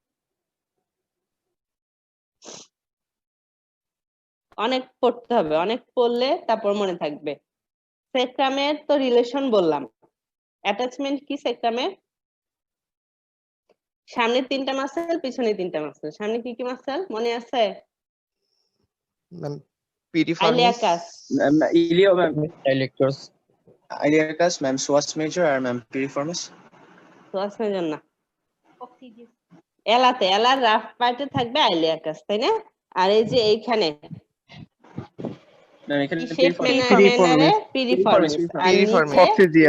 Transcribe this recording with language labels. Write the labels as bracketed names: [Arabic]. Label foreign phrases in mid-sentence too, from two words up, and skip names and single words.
[Bangla] অনেক পড়তে হবে, অনেক পড়লে তারপর মনে থাকবে। স্যাক্রামের তো রিলেশন বললাম। অ্যাটাচমেন্ট কি স্যাক্রামের? সামনে 3টা মাসেল, পিছনে 3টা মাসেল। সামনে কি কি মাসেল মনে আছে? [English] ma'am piriformis, [Bangla] আইলিয়াকাস, [English] ilio ma'am Electors. iliacus ma'am psoas major আর ma'am piriformis [Bangla] সোয়াসের জন্য এলার রাফ পার্টে থাকবে আইলিয়াকাস, তাই না? আর এই যে এইখানে ma'am এখানে কি শেপ ম্যানারে পিরিফর্মিস, আর [English] Piriformis. [Bangla] নিচে কক্সিজিয়াস।